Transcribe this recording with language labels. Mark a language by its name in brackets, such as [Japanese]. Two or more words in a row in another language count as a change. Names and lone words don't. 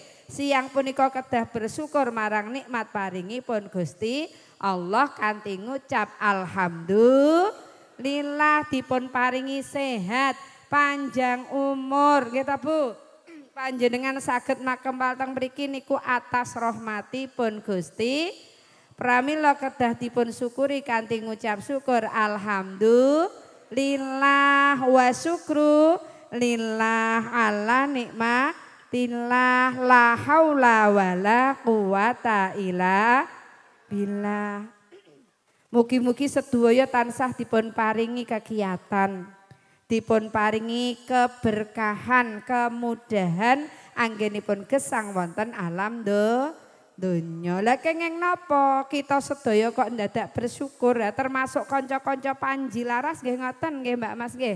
[Javanese] Siang punika kedah bersyukur marang nikmat paringipun Gusti Allah kanthi ngucap alhamdulillah dipun paringi sehat, panjang umur nggih ta Bu. Panjenengan saged makempal teng mriki niku atas rahmatipun Gusti. Pramila kedah dipun syukuri kanthi ngucap syukur [Arabic] الحمد لله والشكر لله على نعمة الله لا حول ولا قوة إلا بالله. [Javanese] Mugi-mugi sedaya tansah dipun paringi kegiatan, dipun paringi keberkahan, kemudahan anggenipun gesang wonten alam donya. Lah kenging napa kita sedaya kok ndadak bersyukur ya termasuk kanca-kanca Panji Laras nggih ngoten nggih Mbak Mas nggih.